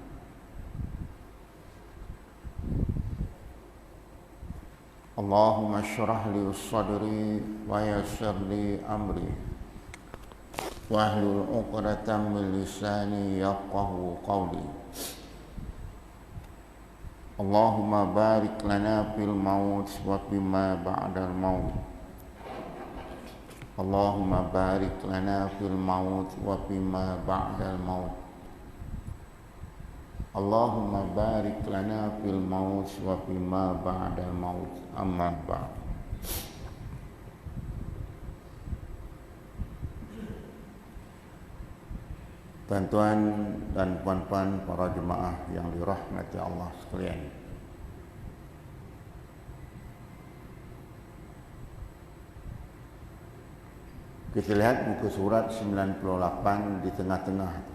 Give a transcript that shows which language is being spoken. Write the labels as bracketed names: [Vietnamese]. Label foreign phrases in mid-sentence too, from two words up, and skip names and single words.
[Arabic] اللهم اشرح لي صدري ويسر لي أمري واحلل عقدة من لساني يفقهوا قولي. اللهم بارك لنا في الموت وفيما بعد الموت. اللهم بارك لنا في الموت وفيما بعد الموت. اللهم بارك لنا في الموت وفيما بعد الموت. أما بعد. [Malay] Tuan-tuan dan puan-puan para jemaah yang dirahmati Allah sekalian. Kita lihat muka surat 98 di tengah-tengah.